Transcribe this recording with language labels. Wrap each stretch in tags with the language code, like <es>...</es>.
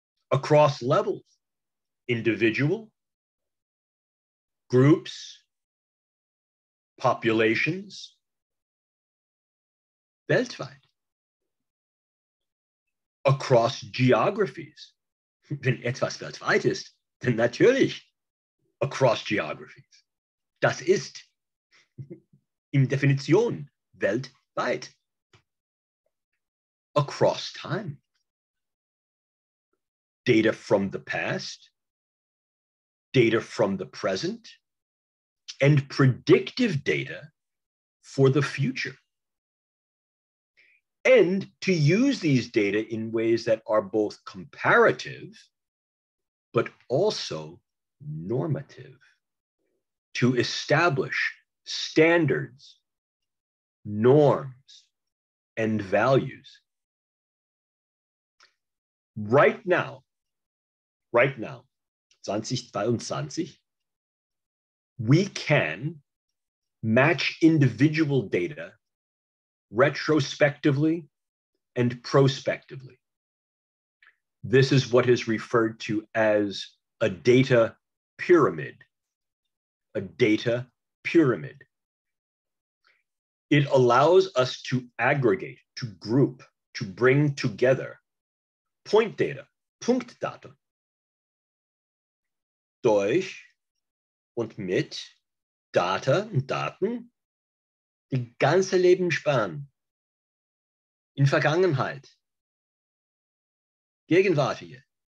<en>across levels, individual, groups, populations, weltweit, across geographies.</en> <de>Wenn etwas weltweit ist, dann natürlich</de> <en>across geographies.</en> <de>Das ist in Definition weltweit.</de> <en>Across time. Data from the past, data from the present, and predictive data for the future. And to use these data in ways that are both comparative, but also normative, to establish standards, norms, and values. Right now, 2022, we can match individual data retrospectively and prospectively. This is what is referred to as a data pyramid. A data pyramid. It allows us to aggregate, to group, to bring together point data,</en> <de>Punktdaten, durch und mit Data und Daten die ganze Lebensspanne in Vergangenheit, Gegenwärtige.</de>